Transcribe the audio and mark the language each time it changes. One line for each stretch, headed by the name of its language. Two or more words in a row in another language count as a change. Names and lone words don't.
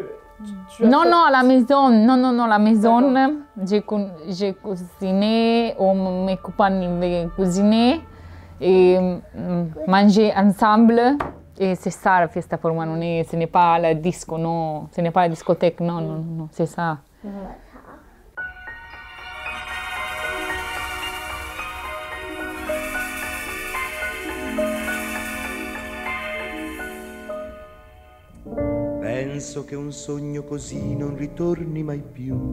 French: non, à la maison. Non, la maison. J'ai cuisiné, ou mes copains avaient cuisiné et manger ensemble. Et c'est ça la fiesta pour moi. Ce n'est pas la disco, non. Ce n'est pas la discothèque, non. C'est ça.
Italian: Penso che un sogno così non ritorni mai più.